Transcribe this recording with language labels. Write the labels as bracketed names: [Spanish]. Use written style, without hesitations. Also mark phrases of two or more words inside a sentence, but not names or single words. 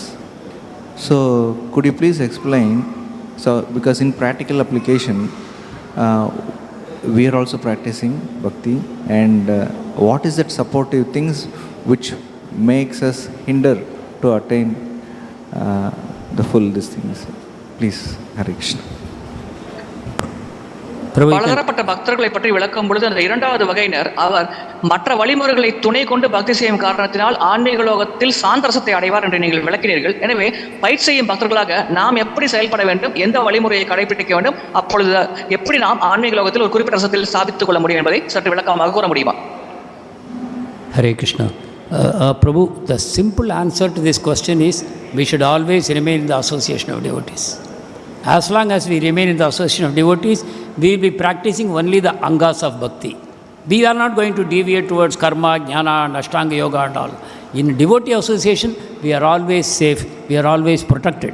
[English] So could you please explain? So because in practical application, we are also practicing Bhakti, and what is that supportive things which makes us hinder to attain the full these things? Please, Hare Krishna. [Tamil] பலதரப்பட்ட பக்தர்களை பற்றி விளக்கும் பொழுது அந்த இரண்டாவது வகையினர் அவர் மற்ற வழிமுறைகளை துணை கொண்டு பக்தி செய்யும் காரணத்தினால் ஆன்மீக லோகத்தில் சாந்தரசத்தை அடைவார் என்று நீங்கள் விளக்கினீர்கள். எனவே பயிற்சி செய்யும் பக்தர்களாக நாம் எப்படி செயல்பட வேண்டும், எந்த வழிமுறையை கடைபிடிக்க வேண்டும், அப்பொழுது எப்படி நாம் ஆன்மீக லோகத்தில் ஒரு குறிப்பிட்ட ரசத்தில் சாதித்துக் கொள்ள முடியும் என்பதை சற்று விளக்கமாக கூற முடியுமா? [English] Hare Krishna. Prabhu, the simple answer to this question is we should always remain in the association of devotees. As long as we remain in the association of devotees, we will be practicing only the angas of bhakti. We are not going to deviate towards karma, jnana and ashtanga yoga and all. In devotee association, we are always safe, we are always protected.